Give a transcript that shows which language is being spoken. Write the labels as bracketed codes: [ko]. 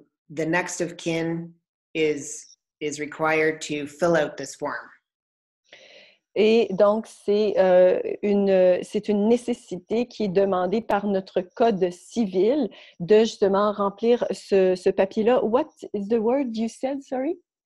[en] The next of kin is required to fill out this form. [fr] Et donc, c'est une nécessité qui est demandée par notre code civil de justement remplir ce papier-là. [en] What is the word you said, sorry?